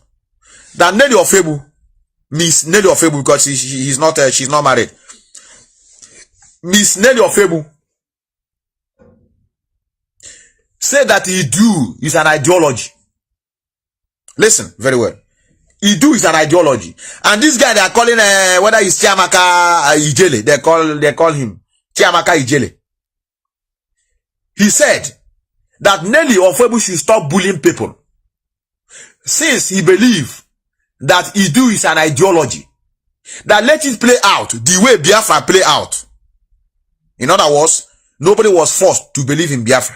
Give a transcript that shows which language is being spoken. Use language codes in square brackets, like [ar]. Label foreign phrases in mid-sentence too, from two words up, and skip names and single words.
[en] That Nelly Ofebu, Miss Nelly Ofebu, because she's not married. Miss Nelly Ofebu said that IDUU is an ideology. Listen very well. IDUU is an ideology, and this guy they are calling whether it's Chiamaka Ijele, they call him Chiamaka Ijele. He said that Nelly Ofebu should stop bullying people, since he believes that IDUU is an ideology. That let it play out the way Biafra play out. In other words, nobody was forced to believe in Biafra.